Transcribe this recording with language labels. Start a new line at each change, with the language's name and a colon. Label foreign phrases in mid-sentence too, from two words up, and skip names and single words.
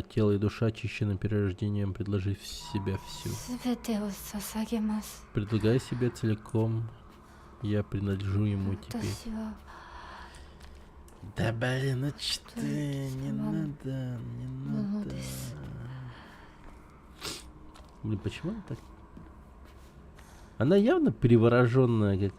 Russian: Тело и душа очищены перерождением. Предложи в себя всю.
Japanese: 全てを捧げます。
Russian: Предлагай себя целиком. Я принадлежу ему теперь.
Japanese: 私は
Russian: Да блин, ну что ты? Не надо, не надо. Блин, почему она так? Она явно перевороженная какая-то.